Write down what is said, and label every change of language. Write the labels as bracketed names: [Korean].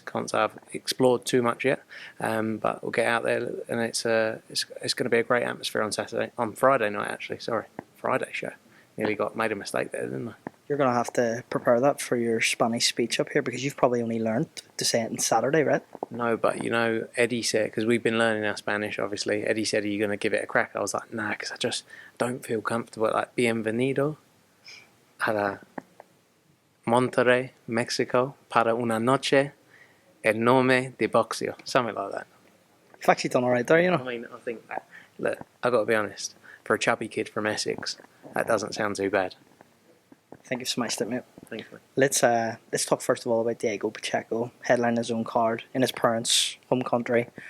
[English] Can't say I've explored too much yet, but we'll get out there and it's going to be a great atmosphere on Friday night actually. Friday show. Nearly made a mistake there, didn't I? You're going to have to prepare that for your Spanish speech up here because you've probably only learned to say it on Saturday, right? No, but Eddie said, because we've been learning our Spanish, obviously, Eddie said, are you going to give it a crack? I was like, nah, because I just don't feel comfortable. [Spanish] Like, bienvenido a la Monterrey, Mexico, para una noche enorme de boxeo. [English] Something like that. You've actually done all right there, I mean, I think, look, I've got to be honest, for a chubby kid from Essex, that doesn't sound too bad. I think you've smashed it, mate. Thanks, man. Let's talk first of all about Diego Pacheco, headlining his own card in his parents' home country.